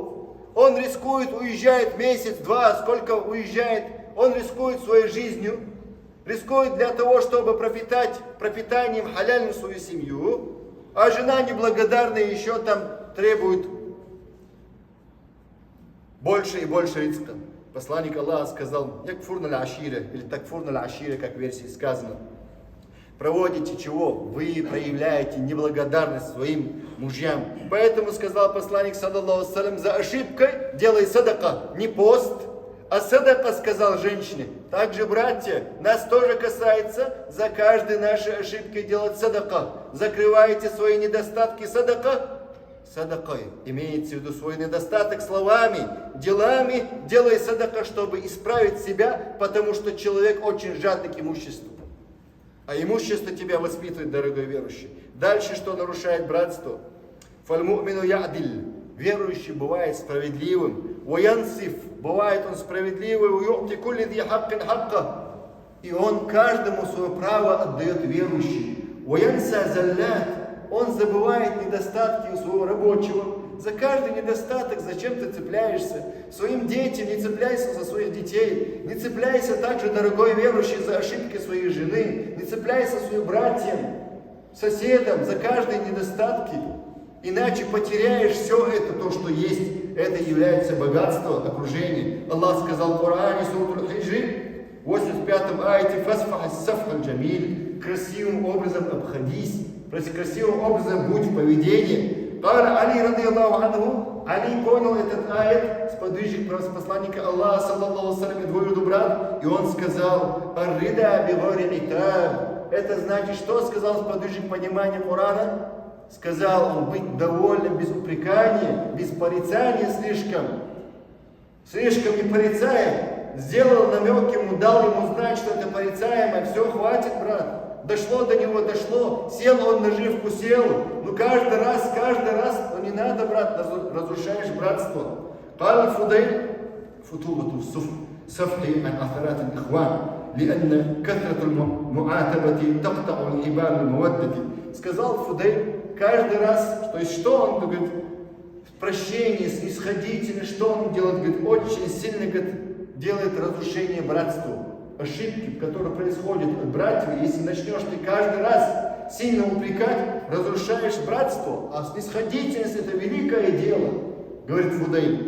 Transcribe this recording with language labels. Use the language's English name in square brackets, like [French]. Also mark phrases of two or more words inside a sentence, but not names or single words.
[Russian] Он рискует, уезжает месяц-два, сколько уезжает, он рискует своей жизнью, рискует для того, чтобы пропитать пропитанием халяльным свою семью, а жена неблагодарная еще там требует больше и больше риска. Посланник Аллаха сказал, [Arabic] يكفرن العشير, [Russian] или [Arabic] تكفرن العشير, [Russian] как в версии сказано. Проводите чего? Вы проявляете неблагодарность своим мужьям. Поэтому сказал посланник, [Arabic] صلى الله عليه وسلم, [Russian] за ошибкой делай садака, не пост, а садака, сказал женщине. Также, братья, нас тоже касается за каждой нашей ошибкой делать садака. Закрываете свои недостатки садака. Садакой имеется в виду свой недостаток словами, делами, делай садака, чтобы исправить себя, потому что человек очень жадный к имуществу. А имущество тебя воспитывает, дорогой верующий. Дальше, что нарушает братство? [Arabic] فالمؤمن يعدل. [Russian] Верующий бывает справедливым. Уянсиф. Бывает он справедливый. [Arabic] ويعطي كل ذي حق حقه. [Russian] И он каждому свое право отдает верующий. [Arabic] وينسى الزلات. [Russian] Он забывает недостатки у своего рабочего. За каждый недостаток зачем ты цепляешься? Своим детям не цепляйся за своих детей. Не цепляйся также, дорогой верующий, за ошибки своей жены. Не цепляйся своим братьям, соседям за каждые недостатки. Иначе потеряешь все это, то, что есть. Это является богатство окружения. Аллах сказал в Коране, сура Аль-Хиджр, 85-м аяте, [Arabic] «فاصفح الصفح الجميل», [Russian] красивым образом обходись, красивым образом будь в поведении. Али, [Arabic] رضي الله عنه, [Russian] Али понял этот аят, сподвижник посланника Аллаха, [Arabic] صلى الله عليه وسلم, [Russian] двоюродный брат, и он сказал, [Arabic] «الرضا بغير عتاب». [Russian] Это значит, что сказал сподвижник понимания Корана? Сказал он, быть довольным без упрекания, без порицания слишком не порицаем. Сделал намек ему, дал ему знать, что это порицаемое. Все, хватит, брат. Дошло до него, дошло. Сел он наживку, сел. Но каждый раз, ну не надо, брат, разрушаешь братство. [Arabic] قال فضيل فتوبة الصفح عن أثرات الإخوان لأن كثرة المعاتبة تقطع الحبال المودة. [Russian] Сказал Фудейль, каждый раз, то есть что он говорит, прощение, снисходительность, что он делает, говорит, очень сильно, говорит, делает разрушение братству. Ошибки, которые происходят от братьев, если начнешь ты каждый раз сильно упрекать, разрушаешь братство, а снисходительность это великое дело, говорит Фудейль.